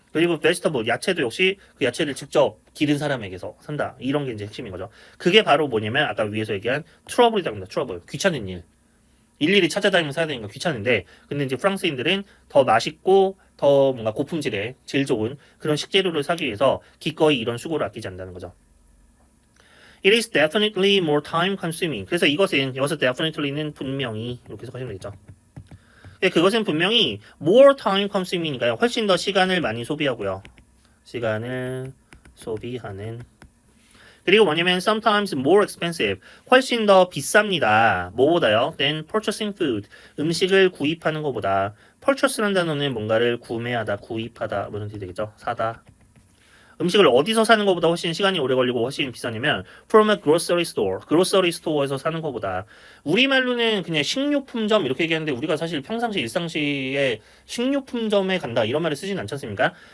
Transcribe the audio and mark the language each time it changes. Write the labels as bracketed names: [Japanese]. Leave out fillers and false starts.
[Korean] 그리고 vegetable, 야채도 역시 그 야채를 직접 기른 사람에게서 산다. 이런 게 이제 핵심인 거죠. 그게 바로 뭐냐면 아까 위에서 얘기한 트러블이라고 합니다. 트러블. 귀찮은 일. 일일이 찾아다니면서 사야 되는 거 귀찮은데, 근데 이제 프랑스인들은 더 맛있고 더 뭔가 고품질의 질 좋은 그런 식재료를 사기 위해서 기꺼이 이런 수고를 아끼지 않는다는 거죠. [English] It is definitely more time consuming. [Korean] 그래서 이것은 여기서 definitely는 분명히 이렇게 해석하시면 되겠죠. 그것은 분명히 more time consuming이니까요. 훨씬 더 시간을 많이 소비하고요. 시간을 소비하는. 그리고 뭐냐면 [English] sometimes more expensive. [Korean] 훨씬 더 비쌉니다. 뭐보다요? [English] than purchasing food. [Korean] 음식을 구입하는 것보다. purchase라는 단어는 뭔가를 구매하다, 구입하다 뭐 이런 뜻이 되겠죠. 사다. 음식을 어디서 사는 것보다 훨씬 시간이 오래 걸리고 훨씬 비싸냐면 [English] from a grocery store, [Korean] grocery store에서 사는 것보다. 우리말로는 그냥 식료품점 이렇게 얘기하는데 우리가 사실 평상시 일상시에 식료품점에 간다 이런 말을 쓰진 않지 않습니까?